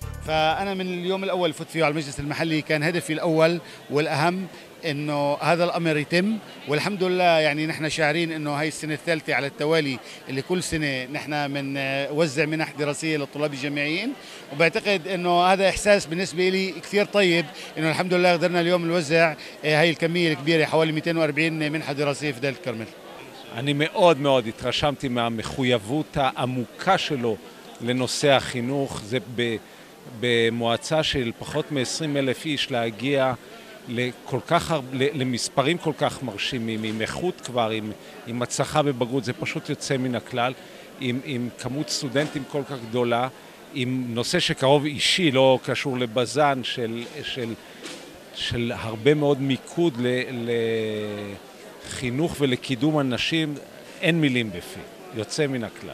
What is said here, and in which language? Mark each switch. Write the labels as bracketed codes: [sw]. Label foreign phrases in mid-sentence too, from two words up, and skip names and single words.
[ar] فأنا من اليوم الأول فت فيه على المجلس المحلي كان هدفي الأول والأهم إنه هذا الأمر يتم، والحمد لله يعني نحن شاعرين إنه هاي السنة الثالثة على التوالي اللي كل سنة نحن بنوزع منح دراسية للطلاب الجامعيين، وبعتقد إنه هذا إحساس بالنسبة لي كثير طيب إنه الحمد لله قدرنا اليوم نوزع هاي الكمية الكبيرة حوالي 240 منحة دراسية في دلتا الكرمل. [he] אני מאוד מאוד התרשמתי מהמחויבות העמוקה שלו לנושא החינוך. זה במועצה של פחות מ-20,000 איש להגיע למספרים כל כך מרשימים, עם איכות כבר, עם הצלחה בבגרות, זה פשוט יוצא מן הכלל, עם כמות סטודנטים כל כך גדולה, עם נושא שקרוב אישי, לא קשור לבזן, של הרבה מאוד מיקוד לחינוך ולקידום אנשים, אין מילים בפי, יוצא מן הכלל.